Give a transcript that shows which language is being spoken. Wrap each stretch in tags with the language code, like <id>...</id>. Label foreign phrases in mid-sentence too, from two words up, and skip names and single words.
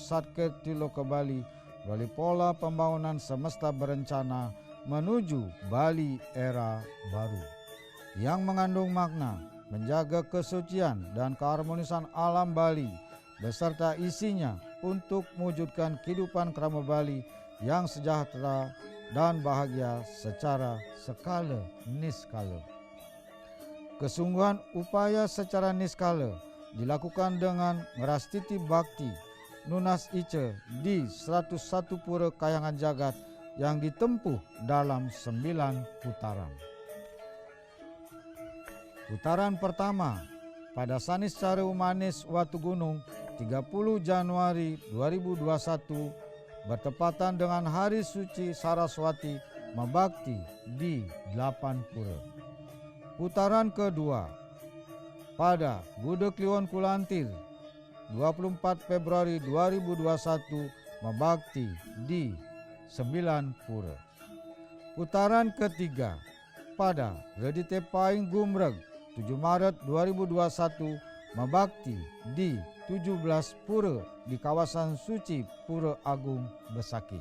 <id>Satkirti Loke Bali melalui pola pembangunan semesta berencana menuju Bali era baru yang mengandung makna menjaga kesucian dan keharmonisan alam Bali beserta isinya untuk mewujudkan kehidupan krama Bali yang sejahtera dan bahagia secara skala niskala. Kesungguhan upaya secara niskala dilakukan dengan merastiti bakti Nunas Ice di 101 pura kayangan jagat yang ditempuh dalam 9 putaran. Putaran pertama pada Saniscara Umanis Watu Gunung 30 Januari 2021 bertepatan dengan Hari Suci Saraswati Mabakti di 8 pura. Putaran kedua pada Buddha Kliwon Kulantir 24 Februari 2021 Mabakti di 9 pura. Putaran ketiga pada Redite Paing Gumreg 7 Maret 2021 Mabakti di 17 pura di kawasan suci Pura Agung Besakih.</id>